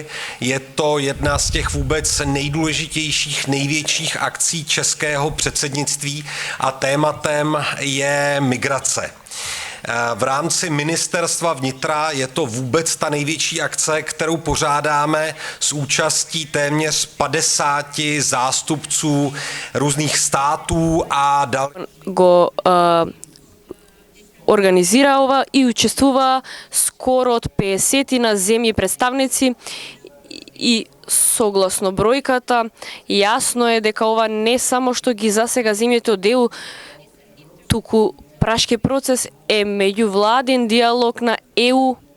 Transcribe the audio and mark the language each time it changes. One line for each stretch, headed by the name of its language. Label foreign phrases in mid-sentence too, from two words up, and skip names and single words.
Czech: Je to jedna z těch vůbec nejdůležitějších, největších akcí českého předsednictví a tématem je migrace. V rámci Ministerstva vnitra je to vůbec ta největší akce, kterou pořádáme s účastí téměř 50 zástupců různých států a
Macedonian: го организирава и учествува скоро од 50 на земји представници и согласно бројката јасно е дека ова не само што ги засега земјите од ЕУ, туку Прашкиот процес е меѓувладин диалог на ЕУ